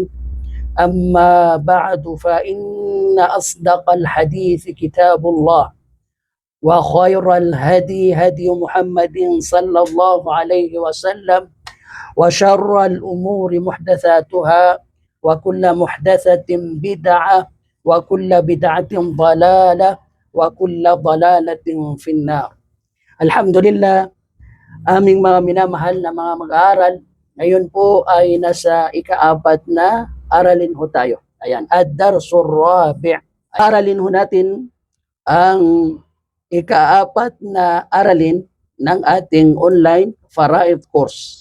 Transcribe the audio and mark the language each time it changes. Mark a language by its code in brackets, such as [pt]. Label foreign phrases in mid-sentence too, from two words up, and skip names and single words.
[ar] أما بعد، فإن أصدق الحديث كتاب الله، وخير الهدي هدي محمد صلى الله عليه وسلم، وشر الأمور محدثاتها، وكل محدثة بدعة، وكل بدعة ضلالة، وكل ضلالة في النار. [tl] Alhamdulillah, aming mga minamahal na mga mag-aaral, ngayon po ay nasa ika-4 na aralin ho tayo. [ar] Ayan, الدرس الرابع'. [tl] Aralin ho natin ang ika-4 na aralin ng ating online Faraid course.